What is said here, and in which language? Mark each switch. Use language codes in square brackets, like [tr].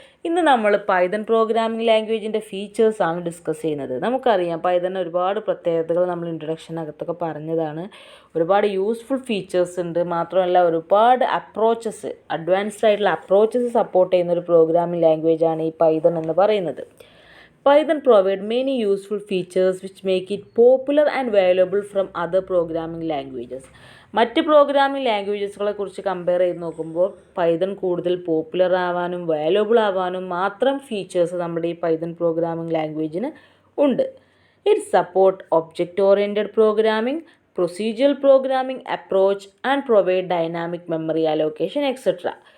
[ml] ഇന്ന് നമ്മൾ Python programming ലാംഗ്വേജിൻ്റെ ഫീച്ചേഴ്സാണ് discuss ചെയ്യുന്നത്. നമുക്കറിയാം പൈതൺ ഒരുപാട് പ്രത്യേകതകൾ നമ്മൾ ഇൻട്രൊഡക്ഷനകത്തൊക്കെ പറഞ്ഞതാണ്. ഒരുപാട് യൂസ്ഫുൾ ഫീച്ചേഴ്സ് ഉണ്ട്. മാത്രമല്ല ഒരുപാട് അപ്രോച്ചസ്, അഡ്വാൻസ്ഡ് ആയിട്ടുള്ള അപ്രോച്ചസ് സപ്പോർട്ട് ചെയ്യുന്ന ഒരു പ്രോഗ്രാമിംഗ് ലാംഗ്വേജാണ് ഈ പൈതൺ എന്ന് പറയുന്നത്. [en] Python provide many useful features which make it popular and valuable from other programming languages. [ml] മറ്റ് പ്രോഗ്രാമിംഗ് ലാംഗ്വേജസുകളെ കുറിച്ച് കമ്പയർ ചെയ്ത് നോക്കുമ്പോൾ പൈതൺ കൂടുതൽ പോപ്പുലർ ആവാനും വാല്യുബിൾ ആവാനും മാത്രം ഫീച്ചേഴ്സ് നമ്മുടെ ഈ പൈതൺ പ്രോഗ്രാമിംഗ് ലാംഗ്വേജിന് ഉണ്ട്. [en] It support object oriented programming, procedural programming approach and provide dynamic memory allocation etcetera.